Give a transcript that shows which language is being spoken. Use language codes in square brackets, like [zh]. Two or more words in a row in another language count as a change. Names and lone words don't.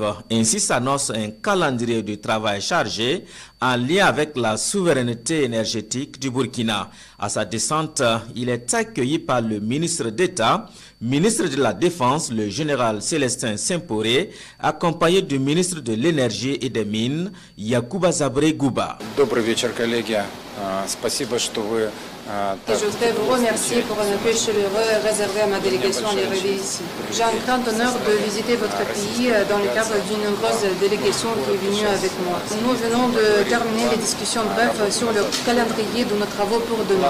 [fr] Ainsi s'annonce un calendrier de travail chargé en lien avec la souveraineté énergétique du Burkina. À sa descente, il est accueilli par le ministre d'État, ministre de la Défense, le général Célestin Semporé, accompagné du ministre de l'énergie et des mines, Yacouba Zabré Gouba. [ru] Добрый вечер, коллеги. Спасибо, что вы... [fr] Et je voudrais vous remercier pour un accueil chaleureux réservé à ma délégation à l'arrivée ici. J'ai un grand honneur de visiter votre pays dans le cadre d'une nombreuse délégation qui est venue avec moi. Nous venons de terminer les discussions brèves sur le calendrier de nos travaux pour demain.